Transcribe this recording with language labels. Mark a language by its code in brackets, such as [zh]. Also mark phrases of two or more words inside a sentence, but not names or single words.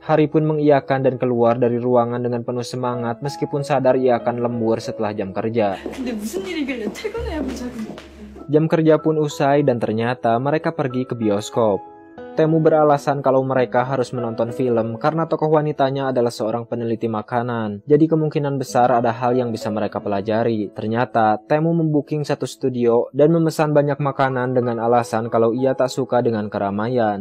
[id] Hari pun mengiyakan dan keluar dari ruangan dengan penuh semangat meskipun sadar ia akan lembur setelah jam kerja. [ko] 근데 무슨 일이길래 퇴근해야 보자고. [id] Jam kerja pun usai dan ternyata mereka pergi ke bioskop. Temu beralasan kalau mereka harus menonton film karena tokoh wanitanya adalah seorang peneliti makanan. Jadi kemungkinan besar ada hal yang bisa mereka pelajari. Ternyata Temu membooking satu studio dan memesan banyak makanan dengan alasan kalau ia tak suka dengan keramaian.